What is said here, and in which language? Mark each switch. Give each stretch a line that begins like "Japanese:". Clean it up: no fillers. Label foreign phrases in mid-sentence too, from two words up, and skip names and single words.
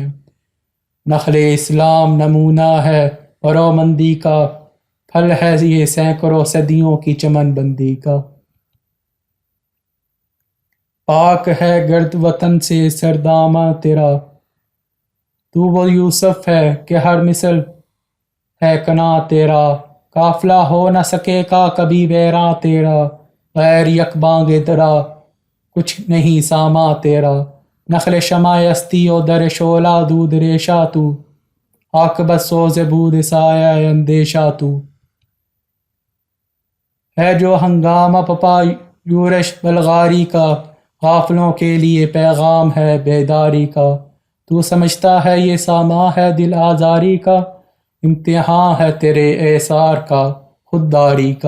Urdu: نخل اسلام نمونہ ہے برومندی کا، پھل ہے یہ سینکڑوں صدیوں کی چمن بندی کا۔ پاک ہے گرد وطن سے سرداماں تیرا، تو وہ یوسف ہے کہ ہر مثل ہے کنا تیرا، قافلہ ہو نہ سکے گا کبھی ویراں تیرا، غیر یک بانگ درا کچھ نہیں ساماں تیرا۔
Persian: نخل شمع استی و در شعلہ دود ریشہ تو، عاقبت سوز بود سایہ اندیشہ تو۔
Urdu: ہے جو ہنگامہ پپا یورش بلغاری کا، غافلوں کے لیے پیغام ہے بیداری کا۔ تو سمجھتا ہے یہ ساماں ہے دل آزاری کا، امتحان ہے تیرے ایثار کا خودداری کا۔